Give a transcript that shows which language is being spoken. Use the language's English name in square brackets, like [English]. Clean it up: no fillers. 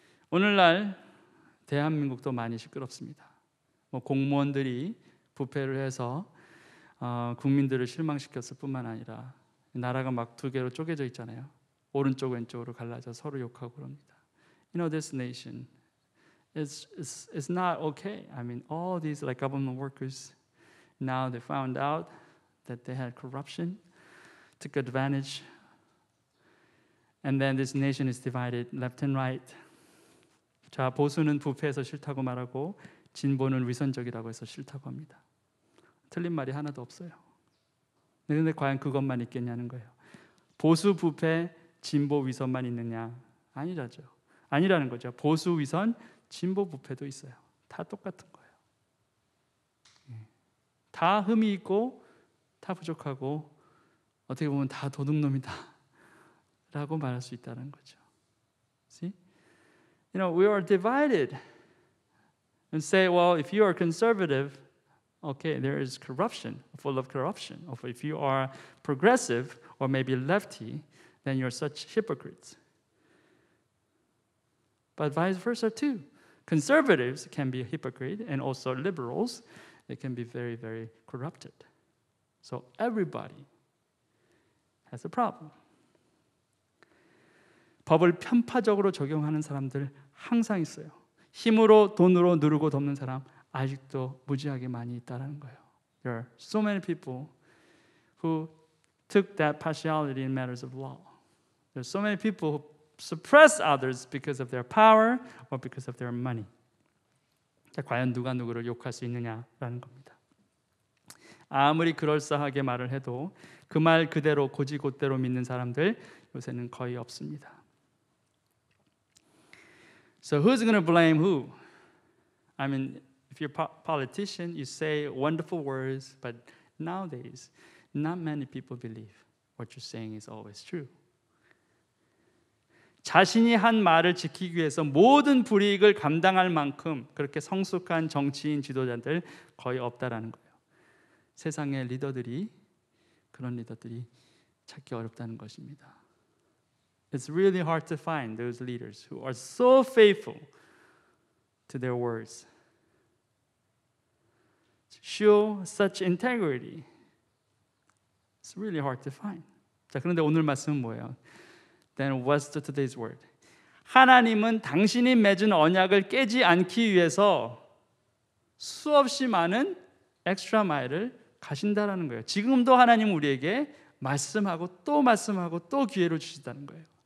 [Korean] 오늘날 대한민국도 많이 시끄럽습니다. 공무원들이 부패를 해서 국민들을 실망시켰을 뿐만 아니라 나라가 막 두 개로 쪼개져 있잖아요. 오른쪽 왼쪽으로 갈라져 서로 욕하고 그럽니다. [English] You know, this nation is not okay. I mean, all these like government workers, now they found out that they had corruption, took advantage, and then this nation is divided left and right. [Korean] 자, 보수는 부패해서 싫다고 말하고 진보는 위선적이라고 해서 싫다고 합니다. 틀린 말이 하나도 없어요. 그런데 과연 그것만 있겠냐는 거예요. 보수 부패, 진보 위선만 있느냐? 아니라죠. 아니라는 거죠. 보수 위선, 진보 부패도 있어요. 다 똑같은 거예요. 다 흠이 있고 다 부족하고 어떻게 보면 다 도둑놈이다 라고 말할 수 있다는 거죠. [English] See? You know, we are divided and say, well, if you are conservative, okay, there is corruption, full of corruption. Or if you are progressive or maybe lefty, then you're such hypocrites. But vice versa too. Conservatives can be a hypocrite, and also liberals, they can be very, very corrupted. So everybody has a problem. [Korean] 법을 편파적으로 적용하는 사람들 항상 있어요. 힘으로 돈으로 누르고 덮는 사람 아직도 무지하게 많이 있다는 거예요. [English] There are so many people who took that partiality in matters of law. There are so many people who suppress others because of their power or because of their money. [Korean] 자, 과연 누가 누구를 욕할 수 있느냐라는 겁니다. 아무리 그럴싸하게 말을 해도 그 말 그대로 고지곳대로 믿는 사람들 요새는 거의 없습니다. [English] So who's going to blame who? I mean, if you're a politician, you say wonderful words, but nowadays, not many people believe what you're saying is always true. [Korean] 자신이 한 말을 지키기 위해서 모든 불이익을 감당할 만큼 그렇게 성숙한 정치인 지도자들 거의 없다라는 거예요. 세상의 리더들이 그런 리더들이 찾기 어렵다는 것입니다. [English] It's really hard to find those leaders who are so faithful to their words, show such integrity. It's really hard to find. [Korean] 자, 그런데 오늘 말씀은 뭐예요? [English] Then what's today's word? [Korean] 하나님은 당신이 맺은 언약을 깨지 않기 위해서 수없이 많은 엑스트라 마일을 가신다라는 거예요. 지금도 하나님은 우리에게 말씀하고 또 기회를 주신다는 거예요.